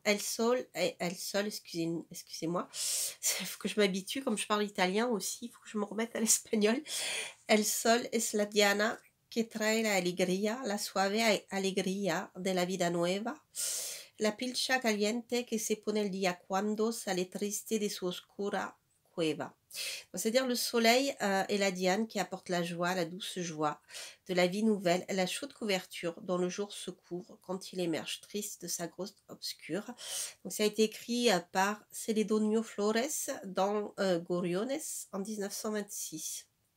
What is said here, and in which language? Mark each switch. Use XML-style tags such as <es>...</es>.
<fr>El Sol, excusez-moi, il faut que je m'habitue, comme je parle italien aussi, il faut que je me remette à l'espagnol.</fr> <es>El Sol es la diana que trae la alegría, la suave alegría de la vida nueva, la pilcha caliente que se pone el día cuando sale triste de su oscura cueva.</es> <fr>C'est-à-dire le soleil est la diane qui apporte la joie, la douce joie de la vie nouvelle, la chaude couverture dont le jour se couvre quand il émerge triste de sa grotte obscure. Donc ça a été écrit par Celedonio Flores dans Gorriones en 1926.</fr>